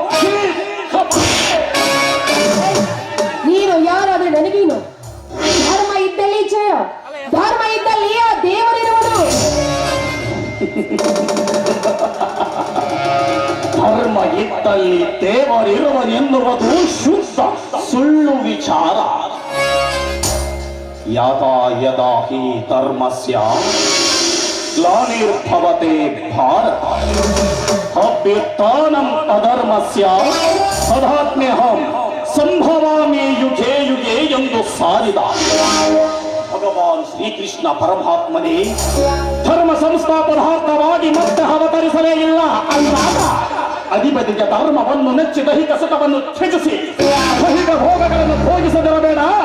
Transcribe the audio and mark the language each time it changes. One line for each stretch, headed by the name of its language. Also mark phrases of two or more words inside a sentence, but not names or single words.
Kannada: ನೀನು ಯಾರಾದ್ರೆ ನನಗೇನು? ಧರ್ಮ ಇದ್ದಲ್ಲಿ ಜಯ, ಧರ್ಮ ಇದ್ದಲ್ಲಿ ಆ ದೇವರಿರುವನು. ಧರ್ಮ ಇದ್ದಲ್ಲಿ ದೇವರಿರುವನೆನ್ನುವುದು ಶುದ್ಧ ಸುಳ್ಳು ವಿಚಾರ.
Sanskrit: ಯದಾ ಯದಾ ಹಿ ಧರ್ಮಸ್ಯ ಗ್ಲಾನಿರ್ಭವತೆ ಭಾರತ ಅಭ್ಯುತ್ಥಾನಂ ಅಧರ್ಮಸ್ಯ ತದಾತ್ಮ್ಯಹಂ ಸಂಭವಾಮಿ ಯುಗೇ ಯುಗೇ
Kannada: ಎಂದು ಸಾರಿದ ಭಗವಾನ್ ಶ್ರೀಕೃಷ್ಣ ಪರಮಾತ್ಮನೇ ಧರ್ಮ ಸಂಸ್ಥಾಪನಾರ್ಥವಾಗಿ ಮತ್ತೆ ಅವತರಿಸಲೇ ಇಲ್ಲ ಅಂದಾಗ ಅಧಿಪತಿಗೆ ಧರ್ಮವನ್ನು ನೆಚ್ಚಿ ದೈಹಿಕ ಸುಖವನ್ನು ತ್ಯಜಿಸಿ ದೈಹಿಕ ಭೋಗಗಳನ್ನು ಭೋಗಿಸದಿರಬೇಡ.